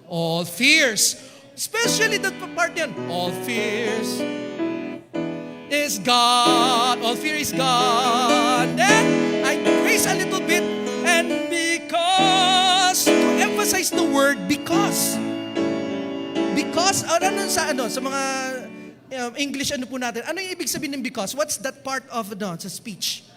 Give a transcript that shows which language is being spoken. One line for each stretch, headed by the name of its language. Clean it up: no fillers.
English: All fears. Especially that part yan. All fears is gone. All fear is gone. Then, I raise a little bit. And because, to emphasize the word because.
Filipino: Because, sa mga English ano po natin, ano yung ibig sabihin ng because?
English: What's that part of sa speech?